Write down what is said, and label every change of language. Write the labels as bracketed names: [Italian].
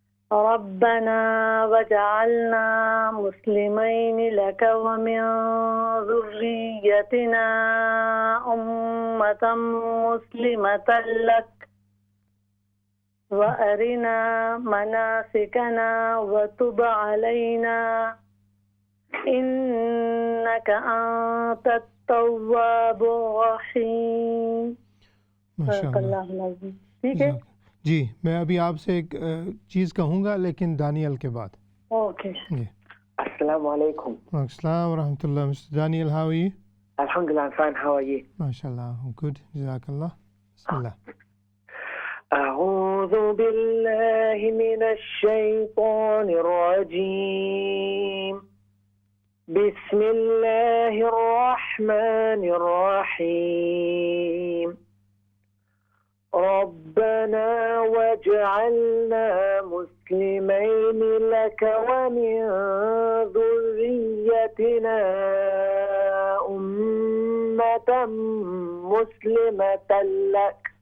[Arabic] ربنا وجعلنا مسلمین لک ومن ذریتنا أمة مسلمة لک وأرنا مناسکنا وتب علینا إنك أنت التواب الرحیم. صدق اللہ العظیم. [Urdu] ٹھیک ہے جی. میں ابھی آپ سے ایک چیز کہوں گا لیکن دانیال کے بعد. اوکے. جی السلام علیکم. السلام ورحمۃ اللہ. [English] Mister Daniyal how are you? Alhamdulillah, I'm fine. How are you? MashaAllah, I'm good. Jazakallah. Bismillah. [Arabic] أعوذ بالله من الشيطان الرجيم بسم الله الرحمن الرحيم ربنا واجعلنا مسلمين لك ومن ذريتنا أمة مسلمة لك